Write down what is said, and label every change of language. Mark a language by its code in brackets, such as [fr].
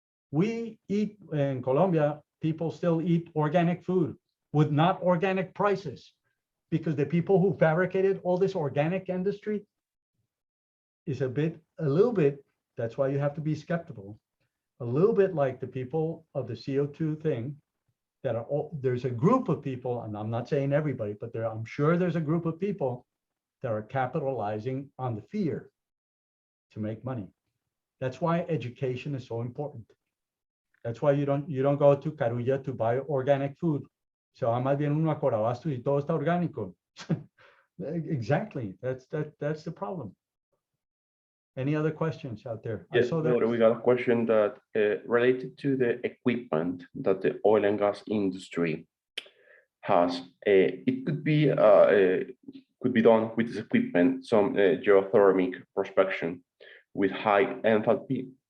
[en] We eat in Colombia, people still eat organic food with not organic prices, because the people who fabricated all this organic industry is a little bit, that's why you have to be skeptical, a little bit like the people of the CO2 thing, that are there's a group of people, and I'm not saying everybody, but I'm sure there's a group of people that are capitalizing on the fear to make money. That's why education is so important. That's why you don't go to Carulla to buy organic food. [es] Se va más bien uno a Corabastos y todo está orgánico. [en] Exactly. That's the problem. Any other questions out there? Yes, we got a question that related to the equipment that the oil and gas industry has. It could be done with this equipment, some geothermal prospection with high enthalpy.